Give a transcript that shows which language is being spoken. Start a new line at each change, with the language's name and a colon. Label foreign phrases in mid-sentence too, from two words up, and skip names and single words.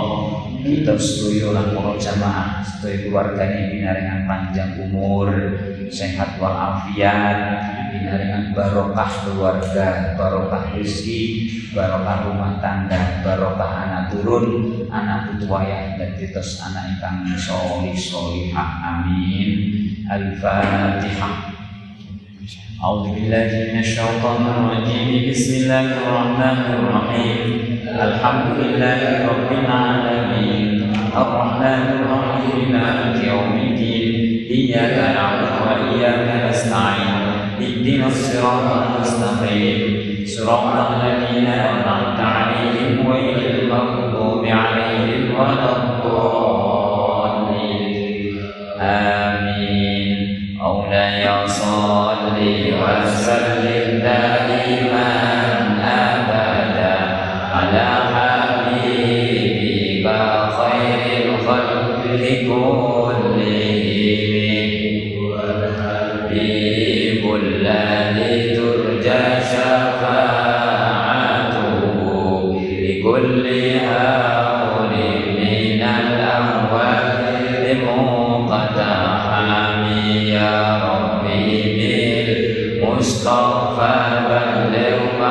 Javanese: Kita sedaya lan para jamaah sedaya keluargane pinaringan panjang umur, sehat walafiat, pinaringan barokah keluarga, barokah rezeki, barokah rumah tangga, barokah anak turun, anak putu wayah dan titos anak ingkang sholih sholihah. Amin. Al-Fatihah.
Arabic: أعوذ بالله من الشيطان الرجيم. بسم الله الرحمن الرحيم. الحمد لله رب العالمين. الرحمن الرحيم. مالك يوم الدين. إياك نعبد وإياك نستعين. اهدنا الصراط المستقيم. صراط الذين أنعمت عليهم غير المغضوب عليهم ولا الضالين. آمين. مولاي صل وسلم دائما أبدا على حبيبك خير الخلق كلهم حبيب الذي ترجى شفاعته لكل هول من الأهوال مقتحم يا رب بالمصطفى بلغ